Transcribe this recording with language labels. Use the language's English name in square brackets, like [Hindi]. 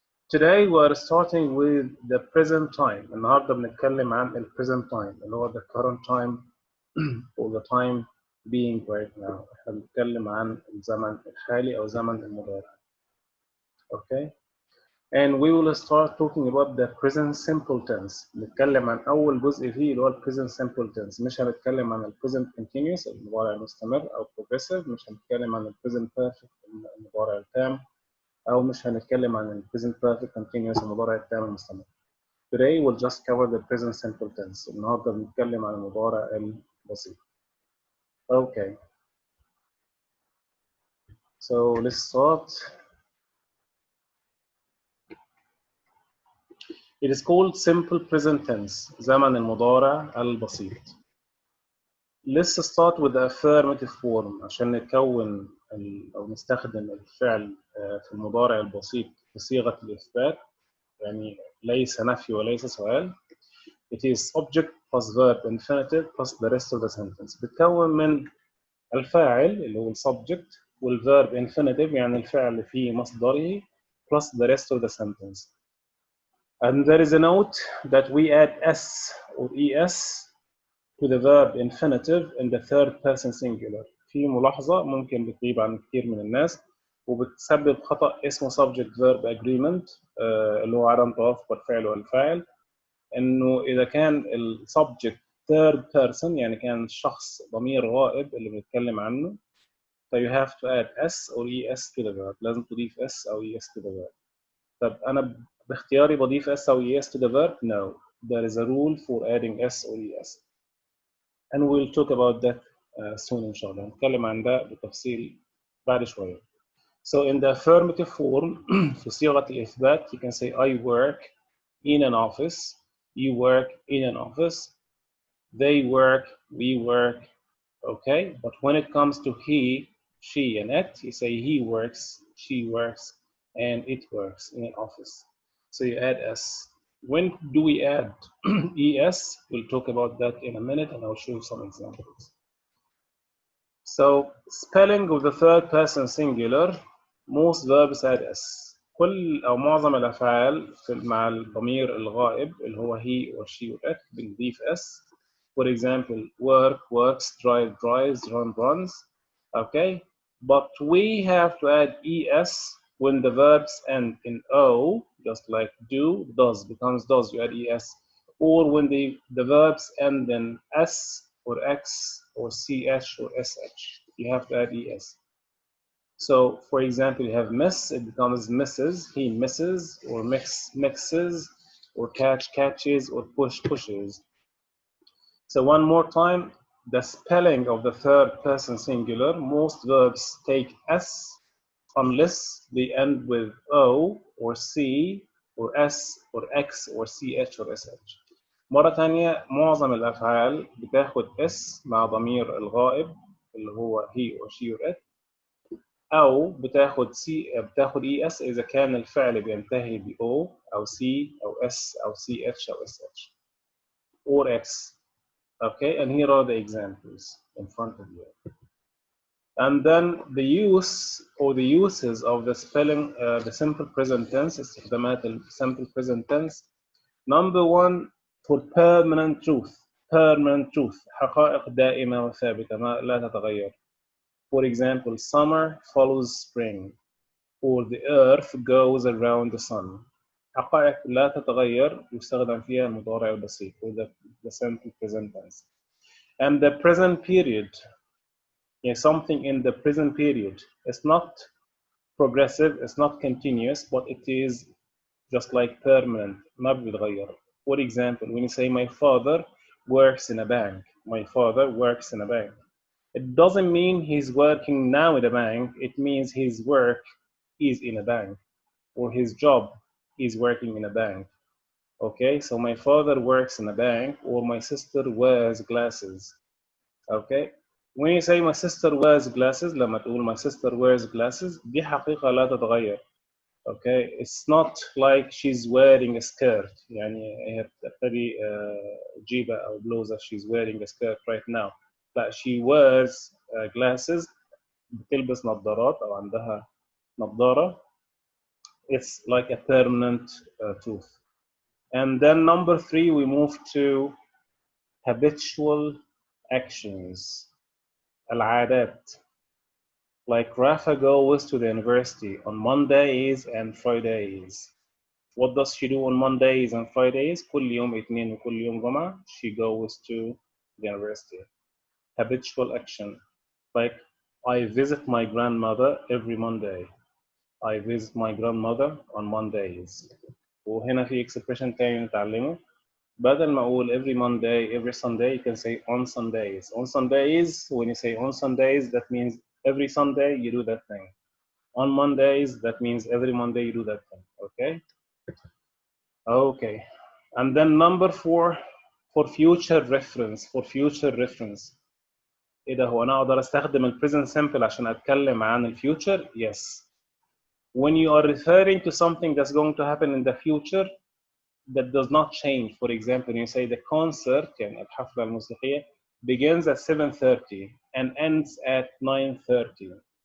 [English] Today we are starting with the present time. [Arabic] النهارده بنتكلم عن ال [English] present time [Arabic] اللي هو [English] the current time or the time being right now. [Arabic] احنا بنتكلم عن الزمن الحالي أو زمن المضارع. [English] Okay? And we will start talking about the present simple tense. [Arabic] نتكلم عن أول جزء فيه اللي هو ال present simple tense. مش هنتكلم عن ال present continuous المضارع المستمر أو progressive. مش هنتكلم عن ال present perfect المضارع التام. أو مش هنتكلم عن ال present perfect continuous المضارع التام المستمر. [English] Today we'll just cover the present simple tense. [Arabic] النهارده بنتكلم عن المضارع البسيط. [English] Okay. So let's start. It is called simple present tense. [Arabic] زمن المضارع البسيط. [English] Let's start with the affirmative form [Arabic] عشان نكون أو نستخدم الفعل في المضارع البسيط بصيغة الإثبات. يعني ليس نفي وليس سؤال. [English] It is subject plus verb infinitive plus the rest of the sentence. [Arabic] بتكون من الفاعل اللي هو subject والverb infinitive يعني الفعل في مصدره [English] plus the rest of the sentence. And there is a note that we add s or es to the verb infinitive in the third person singular. [Arabic] في ملاحظة ممكن بتغيب عن كثير من الناس وبتسبب خطأ اسمه subject verb agreement اللي هو عدم توافق الفعل والفاعل. انه اذا كان السبجكت third person يعني كان الشخص ضمير غائب اللي بنتكلم عنه ف [English] you have to add s or es to the verb. [Arabic] لازم تضيف s او es [English] to the verb. [Arabic] طب انا باختياري بضيف s او es to the verb? [English] No, there is a rule for adding s or es and we'll talk about that soon [Arabic] إن شاء الله. هنتكلم عن ده بالتفصيل بعد شوية. [English] So in the affirmative form [Arabic] في صيغة الإثبات [English] you can say I work in an office, you work in an office, they work, we work, okay? But when it comes to he, she, and it, you say he works, she works, and it works in an office. So you add s. When do we add es? We'll talk about that in a minute, and I'll show you some examples. So spelling of the third person singular, most verbs add s. [Arabic] كل أو معظم الأفعال مع الضمير الغائب اللي هو [English] he or she or it [Arabic] بنضيف s. [English] For example, work, works, drive, drives, run, runs. Okay, but we have to add es when the verbs end in o, just like do, does becomes does, you add es. Or when the verbs end in s or x or ch or sh, you have to add es. So, for example, you have miss, it becomes misses, he misses, or mixes, or catch, catches, or push, pushes. So one more time, the spelling of the third person singular, most verbs take s unless they end with o, or c, or s, or x, or ch, or sh. [Arabic] مرة تانية معظم الأفعال بتاخد s مع ضمير الغائب اللي هو [English] he or she or it، [Arabic] أو بتاخد es إذا كان الفعل بينتهي ب o أو c أو s أو ch أو sh or x. [English] Okay, and here are the examples in front of you. And then the use or the uses of the spelling, the simple present tense, [Arabic] استخدامات [English] simple present tense. Number one, for permanent truth. Permanent truth. [Arabic] حقائق دائمة وثابتة ما لا تتغير. [English] For example, summer follows spring, or the earth goes around the sun. [Arabic] حقائق لا تتغير يستخدم فيها المضارع البسيط [English] or the simple present tense. And the present period, something in the present period. It's not progressive, it's not continuous, but it is just like permanent, [Arabic] ما بيتغير. [English] For example, when you say my father works in a bank, my father works in a bank. It doesn't mean he's working now in a bank, it means his work is in a bank, or his job is working in a bank. Okay, so my father works in a bank, or my sister wears glasses. Okay, when you say my sister wears glasses, [Arabic] لما تقول [English] my sister wears glasses [Arabic] دي حقيقة لا تتغير. [English] Okay, it's not like she's wearing a skirt. [Arabic] يعني هي بتقتدي جيبة أو بلوزة. [English] She's wearing a skirt right now. لا, she wears glasses. [Arabic] بتلبس نظارات أو عندها نظارة. [English] It's like a permanent truth. And then number three, we move to habitual actions. [Arabic] العادات. [English] Like Rafa goes to the university on Mondays and Fridays. What does she do on Mondays and Fridays? [Arabic] كل يوم اثنين وكل يوم جمعة. [English] She goes to the university. Habitual action. Like I visit my grandmother every Monday. I visit my grandmother on Mondays. [Arabic] وهنا في expression تاني نتعلمه. بدل ما أقول [English] every Monday, every Sunday, you can say on Sundays. On Sundays, when you say on Sundays, that means every Sunday you do that thing. On Mondays, that means every Monday you do that thing. Okay? Okay. And then number four, for future reference. For future reference. [Arabic] إيه ده هو أنا أقدر أستخدم ال present simple عشان أتكلم عن ال future? [English] Yes. When you are referring to something that's going to happen in the future, that does not change. For example, you say the concert [Arabic] يعني الحفلة الموسيقية [English] begins at 7:30 and ends at 9:30.